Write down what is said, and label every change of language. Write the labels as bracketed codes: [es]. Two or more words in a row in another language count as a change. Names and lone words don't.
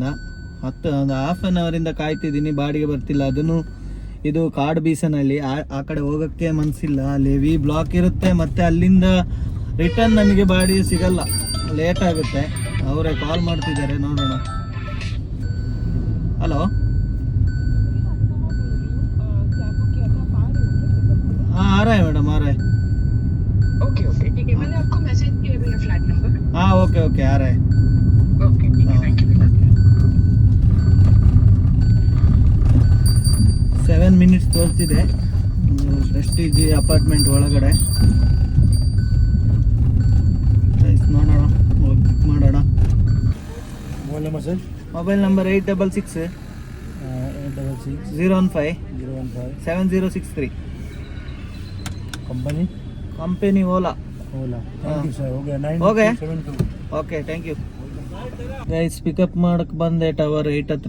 [kn] ಒಂದು [en] half an [kn] ಅವರಿಂದ ಕಾಯ್ತಿದ್ದೀನಿ, ಬಾಡಿಗೆ ಬರ್ತಿಲ್ಲ. ಅದನ್ನು ಇದು ಕಾಡು ಬೀಸನಲ್ಲಿ ಆ ಕಡೆ ಹೋಗೋಕ್ಕೆ ಮನಸ್ಸಿಲ್ಲ, ಅಲ್ಲಿ [en] heavy block [kn] ಇರುತ್ತೆ. ಮತ್ತು ಅಲ್ಲಿಂದ ರಿಟರ್ನ್ ನಮಗೆ ಬಾಡಿಗೆ ಸಿಗಲ್ಲ, ಲೇಟ್ ಆಗುತ್ತೆ. ಅವರೇ ಕಾಲ್ ಮಾಡ್ತಿದ್ದಾರೆ, ನೋಡೋಣ. ಹಲೋ, [hi] हाँ आ रहा है मैडम, आ रहा है. [en] OK OK [hi] ठीक है, मैंने आपको मैसेज किया है [en] flat number. [hi] हाँ [en] OK OK [hi] आ रहा है. ओके ठीक है, [en] thank you. [kn] 7 ಮಿನಿಟ್ಸ್ ತೋರಿಸ್ತಿದೆ ಪ್ರೆಸ್ಟೀಜ್ ಅಪಾರ್ಟ್ಮೆಂಟ್ ಒಳಗಡೆ. ನೋಡೋಣ, ಬುಕ್ ಮಾಡೋಣ. [en] mobile number sir mobile number [kn] 866 015 7063. [hi] कंपनी [kn] ಕಂಪನಿ ಓಲಾ. [hi] ओला. [en] thank you [hi] सर, हो गया 9 हो गया? 72. [en] OK thank you guys. [kn] ಪಿಕಪ್ ಮಾಡಕ್ಕೆ ಬಂದೆ ಟವರ್ 8 ಹತ್ರ.